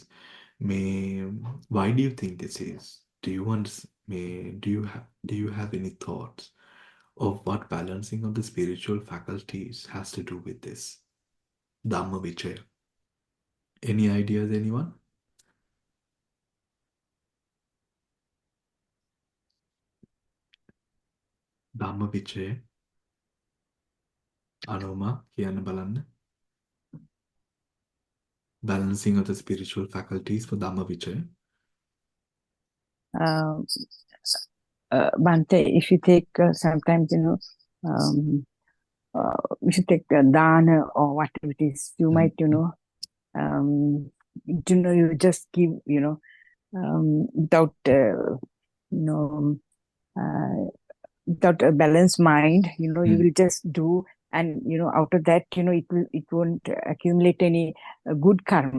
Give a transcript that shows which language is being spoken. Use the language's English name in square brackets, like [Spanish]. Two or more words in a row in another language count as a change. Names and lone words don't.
[English] Why do you think this is? Do you want? Do you have any thoughts of what balancing of the spiritual faculties has to do with this Dhamma Vichaya? Any ideas, anyone? Dhamma Vichaya. Anoma, [Sinhala] කියන්න බලන්න. [English] Balancing of the spiritual faculties for Dhamma Vichaya. Bante, if you take sometimes, if you take dana or whatever it is, you might, you just give, without, without a balanced mind, you will just do, and out of that, it won't accumulate any good karma.